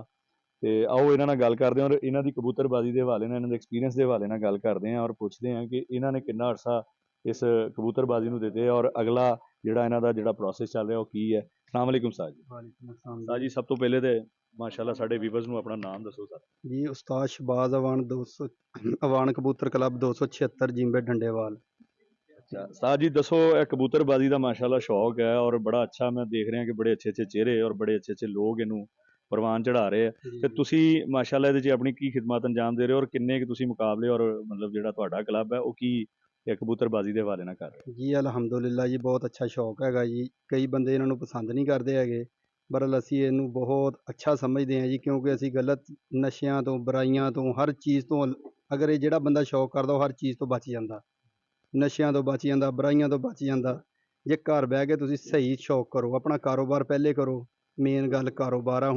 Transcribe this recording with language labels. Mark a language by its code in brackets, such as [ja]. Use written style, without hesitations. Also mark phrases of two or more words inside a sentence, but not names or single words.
[pa] ਤੇ ਆਓ ਇਹਨਾਂ ਨਾਲ ਗੱਲ ਕਰਦੇ ਹਾਂ ਔਰ ਇਹਨਾਂ ਦੀ ਕਬੂਤਰਬਾਜ਼ੀ ਦੇ ਹਵਾਲੇ ਨਾਲ, ਇਹਨਾਂ ਦੇ ਐਕਸਪੀਰੀਅੰਸ ਦੇ ਹਵਾਲੇ ਨਾਲ ਗੱਲ ਕਰਦੇ ਹਾਂ ਔਰ ਪੁੱਛਦੇ ਹਾਂ ਕਿ ਇਹਨਾਂ ਨੇ ਕਿੰਨਾ ਅਰਸਾ ਇਸ ਕਬੂਤਰਬਾਜ਼ੀ ਨੂੰ ਦਿੱਤੇ ਔਰ ਅਗਲਾ ਜਿਹੜਾ ਇਹਨਾਂ ਦਾ ਜਿਹੜਾ ਪ੍ਰੋਸੈਸ ਚੱਲ ਰਿਹਾ ਉਹ ਕੀ ਹੈ। [ar] السلام عليكم [pa] ਸਾਜ ਜੀ। [ar] وعليكم السلام [pa] ਸਾਜ ਜੀ, ਸਭ ਤੋਂ ਪਹਿਲੇ ਤੇ ਮਾਸ਼ਾਅੱਲਾ ਸਾਡੇ ਵੀਵਰਸ ਨੂੰ ਆਪਣਾ ਨਾਮ ਦੱਸੋ ਸਰ। जी। उस्ताद शहबाज अवान 200 अवान कबूतर क्लब 276 जिम्बे डंडेवाल। ਅੱਛਾ ਸਾਜ ਜੀ, ਦੱਸੋ ਇਹ ਕਬੂਤਰਬਾਜ਼ੀ ਦਾ ਮਾਸ਼ਾਅੱਲਾ ਸ਼ੌਕ ਹੈ ਔਰ ਬੜਾ ਅੱਛਾ ਮੈਂ ਦੇਖ ਰਿਹਾ ਕਿ ਬੜੇ ਅੱਛੇ ਅੱਛੇ ਚਿਹਰੇ ਔਰ ਬੜੇ ਅੱਛੇ ਅੱਛੇ ਲੋਕ ਇਹਨੂੰ ਪ੍ਰਵਾਨ ਚੜਾ ਰਹੇ ਆ। ਤੇ ਤੁਸੀਂ ਮਾਸ਼ਾਅੱਲਾ ਇਹਦੇ 'ਚ ਆਪਣੀ ਕੀ ਖਿਦਮਤ ਅੰਜਾਮ ਦੇ ਰਹੇ ਹੋ ਔਰ ਕਿੰਨੇ ਕੁ ਤੁਸੀਂ ਮੁਕਾਬਲੇ ਔਰ ਮਤਲਬ ਜਿਹੜਾ ਤੁਹਾਡਾ ਕਲੱਬ ਹੈ ਉਹ ਕੀ ਇਹ ਕਬੂਤਰਬਾਜ਼ੀ ਦੇ ਹਵਾਲੇ ਨਾਲ ਕਰ ਰਹੇ ਜੀ ਅਲਹਮਦੁਲਿੱਲਾਹ ਜੀ, ਬਹੁਤ ਅੱਛਾ ਸ਼ੌਕ ਹੈਗਾ ਜੀ। ਕਈ ਬੰਦੇ ਇਹਨਾਂ ਨੂੰ ਪਸੰਦ ਨਹੀਂ ਕਰਦੇ ਹੈਗੇ, ਬਰਲ ਅਸੀਂ ਇਹਨੂੰ ਬਹੁਤ ਅੱਛਾ ਸਮਝਦੇ ਹਾਂ ਜੀ, ਕਿਉਂਕਿ ਅਸੀਂ ਗਲਤ ਨਸ਼ਿਆਂ ਤੋਂ, ਬੁਰਾਈਆਂ ਤੋਂ, ਹਰ ਚੀਜ਼ ਤੋਂ ਅਗਰ ਇਹ ਜਿਹੜਾ ਬੰਦਾ ਸ਼ੌਕ ਕਰਦਾ ਉਹ ਹਰ ਚੀਜ਼ ਤੋਂ ਬਚ ਜਾਂਦਾ, ਨਸ਼ਿਆਂ ਤੋਂ ਬਚ ਜਾਂਦਾ, ਬੁਰਾਈਆਂ ਤੋਂ ਬਚ ਜਾਂਦਾ। ਜੇ ਘਰ ਬਹਿ ਕੇ ਤੁਸੀਂ ਸਹੀ ਸ਼ੌਕ ਕਰੋ, ਆਪਣਾ ਕਾਰੋਬਾਰ ਪਹਿਲੇ ਕਰੋ, ਮੇਨ ਗੱਲ ਕਾਰੋਬਾਰ ਆ।